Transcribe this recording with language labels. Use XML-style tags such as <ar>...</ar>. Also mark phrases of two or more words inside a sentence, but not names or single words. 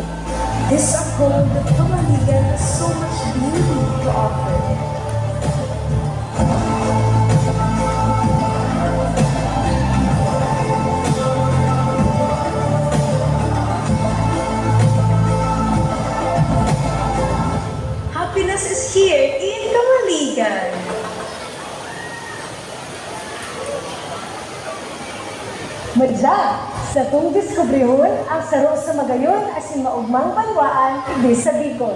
<en>This uphold that Kamaligan has so much beauty to offer. Happiness is here in Kamaligan.</en> <bik>Madla, sa itong diskubrihon, ang saro sa magayon asin maugmang banwaan, di sa Bicol.</bik>